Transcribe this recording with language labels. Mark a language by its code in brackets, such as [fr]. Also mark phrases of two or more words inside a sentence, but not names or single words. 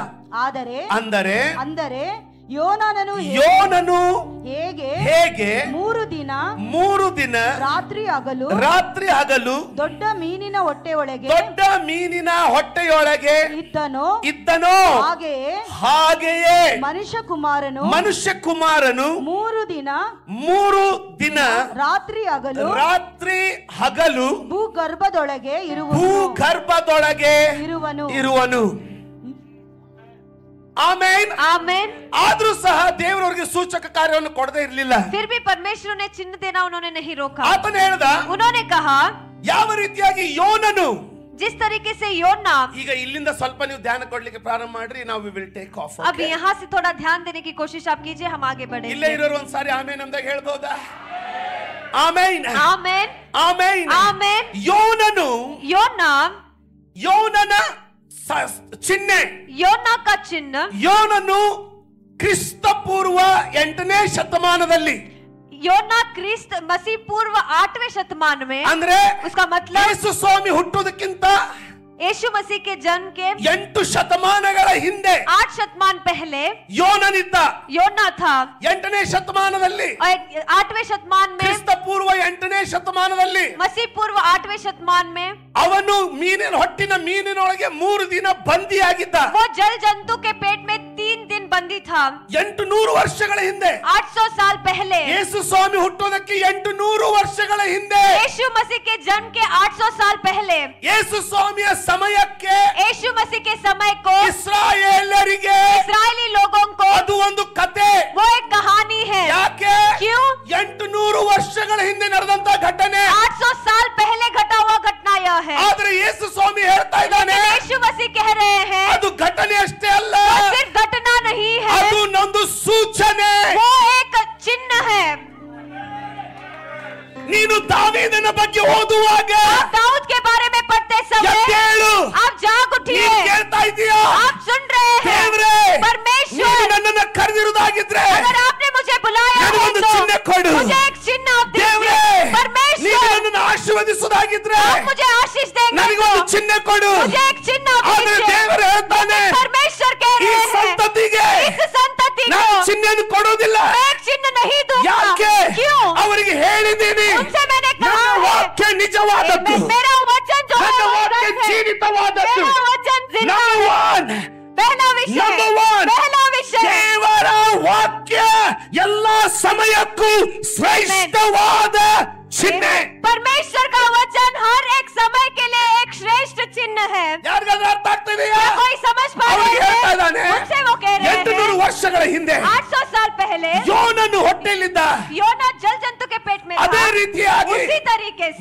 [kn] ಅಂದರೆ ಯೋನನು ಹೇಗೆ 3 ದಿನ ರಾತ್ರಿ ಹಗಲು ದೊಡ್ಡ ಮೀನಿನ ಹೊಟ್ಟೆಯೊಳಗೆ ಇದ್ದನೋ ಹಾಗೆಯೇ ಮನುಷ್ಯ ಕುಮಾರನು 3 ದಿನ ರಾತ್ರಿ ಹಗಲು ಭೂಗರ್ಭದೊಳಗೆ ಇರುವನು. [hi] आमेन। [kn] ಆದ್ರೂ ಸಹ ದೇವರವರಿಗೆ ಸೂಚಕ ಕಾರ್ಯವನ್ನು ಕೊಡದೇ ಇರಲಿಲ್ಲ. [hi] फिर भी परमेश्वर ने चिन्ह देना उन्होंने नहीं रोका। [kn] ಆತನು ಹೇಳಿದ, [hi] उन्होंने कहा [kn] ಯಾವ ರೀತಿಯಾಗಿ ಯೋನನು, [hi] जिस तरीके से योना, [kn] ಈಗ ಇಲ್ಲಿಂದ ಸ್ವಲ್ಪ ನೀವು ಧ್ಯಾನ ಕೊಡ್ಲಿಕ್ಕೆ ಪ್ರಾರಂಭ ಮಾಡ್ರಿ, ನಾವು [en] we will take off. [hi] अब यहाँ से थोड़ा ध्यान देने की कोशिश आप कीजिए, हम आगे बढ़ेंगे। [kn] ಇಲ್ಲೇ ಇರೋರು ಒಂದ್ಸಾರಿ ಆಮೇನ್ ಅಂದಾಗ ಹೇಳ್ಬೋದಾ? ಆಮೇನ್ ಆಮೇನ್ ಆಮೇನ್ ಆಮೇನ್। ಯೋನನ ಚಿಹ್ನೆ, [hi] ಯೋನಾ का चिन्ह, [kn] ಯೋನನು ಕ್ರಿಸ್ತ ಪೂರ್ವ 8ನೇ ಶತಮಾನದಲ್ಲಿ, [hi] ಯೋನಾ ಕ್ರಿಸ್ತ ಮसीह पूर्व 8वें शतमान में, [kn] ಅಂದ್ರೆ [hi] उसका मतलब [kn] ಯೇಸು ಸ್ವಾಮಿ ಹುಟ್ಟುವುದಕ್ಕಿಂತ [hi] यीशु मसीह के जन्म के [kn] 8 ಶತಮಾನಗಳ ಹಿಂದೆ, [hi] 8 शतमान पहले [kn] ಯೋನನಿದ್ದ. [hi] योना था [kn] 8ನೇ ಶತಮಾನದಲ್ಲಿ, [hi] 8वें शतमान में, [kn] ಕ್ರಿಸ್ತ ಪೂರ್ವ 8ನೇ ಶತಮಾನದಲ್ಲಿ, [hi] मसीह पूर्व 8वें शतमान में, [kn] ಅವನು ಮೀನಿನೊಳಗೆ 3 ದಿನ ಬಂದಿಯಾಗಿದ್ದ. [hi] वो जल जंतु के पेट में 3 दिन बंदी था। [kn] 800 ವರ್ಷಗಳ ಹಿಂದೆ, [hi] 800 साल पहले, [kn] ಯೇಸು ಸ್ವಾಮಿ ಹುಟ್ಟೋದಕ್ಕೆ 800 ವರ್ಷಗಳ ಹಿಂದೆ, [hi] यीशु मसीह के जन्म के 800 साल पहले, [kn] ಯೇಸು ಸ್ವಾಮಿಯ ಸಮಯಕ್ಕೆ, [hi] यीशु मसीह के समय को, [kn] ಇಸ್ರಾಯೇಲರಿಗೆ, [hi] इस्राएली लोगों को [kn] ಅದು ಒಂದು ಕತೆ, [hi] वो एक कहानी है। [kn] ಯಾಕೆ? [hi] क्यों? [kn] 800 ವರ್ಷಗಳ ಹಿಂದೆ ನಡೆದಂತ ಘಟನೆ, [hi] 800 साल पहले घटा हुआ घटना यह है। [kn] ಆದ್ರೆ ಯೇಸು ಸ್ವಾಮಿ ಹೇಳ್ತಾ ಇದ್ದಾನೆ, [hi] यीशु मसीह कह रहे हैं, [kn] ಅದು ಘಟನೆ ಅಷ್ಟೇ ಅಲ್ಲ, [hi] वो सिर्फ घटना नहीं है, [kn] ಅದು ಒಂದು ಸೂಚನೆ, [hi] वो एक चिन्ह है। [kn] ನೀನು ದಾವೀದನ ಬಗ್ಗೆ ಓದುವಾಗ, [hi] दाऊद के बारे में पढ़ते समय आप जाग उठिए, [kn] ಕೇಳ್ತಾ ಇದೀಯಾ? [hi] आप सुन रहे हैं? [kn] ದೇವರೇ, [hi] परमेश्वर, [kn] ನೀನು ನನ್ನನ್ನು ಕರೆದಿರುವುದಾಗಿದ್ರೆ [hi] अगर आपने मुझे बुलाया है [kn] ನನಗೊಂದು [hi] तो [kn] ಚಿಹ್ನೆ ಕೊಡು. [hi] मुझे एक चिन्ह आप [kn] ದೇವರೇ, [hi] दीजिए। [kn] ನೀನು [hi] परमेश्वर, [kn] ನನ್ನನ್ನು ಆಶೀರ್ವದಿಸುವುದಾಗಿದ್ರೆ [hi] आप मुझे आशीष देंगे [kn] ನನಗೊಂದು [hi] तो [kn] ಚಿಹ್ನೆ ಕೊಡು. [hi] मुझे एक चिन्ह आप [kn] ಆದ್ರೆ [hi] दीजिए। [kn] ದೇವರು ಹೇಳ್ತಾನೆ, [hi] परमेश्वर कह [kn] ಈ [hi] रहे हैं, [kn] ಸಂತತಿಗೆ [hi] इस संतति को [kn] ನಾನು ಚಿಹ್ನೆಯನ್ನು ಕೊಡೋದಿಲ್ಲ. [hi] मैं एक चिन्ह नहीं दूंगा। [kn] ಯಾಕೆ? [hi] क्यों? [kn] ಅವರಿಗೆ ಹೇಳಿದ್ದೀನಿ, [hi] उनसे मैंने [kn] ನನ್ನ [hi] कहा है, [kn] ವಾಕ್ಯ ನಿಜವಾದದ್ದು, [hi] मेरा वचन जो [kn] ನನ್ನ [hi] है [kn] ವಾಕ್ಯ [hi] सच है। [kn] ಜೀವಿತವಾದದ್ದು. [hi] मेरा वचन जिंदा [en] Number [hi] है। [en] one, [hi] पहला विषय, [en] Number one, [hi] पहला विषय, [kn] ದೇವರ ವಾಕ್ಯ ಎಲ್ಲ ಸಮಯಕ್ಕೂ ಶ್ರೇಷ್ಠವಾದ ಚಿಹ್ನೆ. [hi] परमेश्वर का वचन हर एक समय के लिए एक श्रेष्ठ चिन्ह है. [kn] ಯಾರಿಗಾದ್ರೂ ಅರ್ಥ ಆಗ್ತಿದೆಯಾ? [hi] कोई समझ पा रहे हैं? उनसे वो कह रहे हैं [kn] 800 ವರ್ಷಗಳ ಹಿಂದೆ [hi] 800 साल पहले [kn] ಯೋನನು ಹೊಟ್ಟೆಯಲ್ಲಿದ್ದ [hi] योना जल जंतु के पेट में [kn] ಅದೇ [hi] था. [kn] ರೀತಿಯಾಗಿ [hi] उसी तरीके से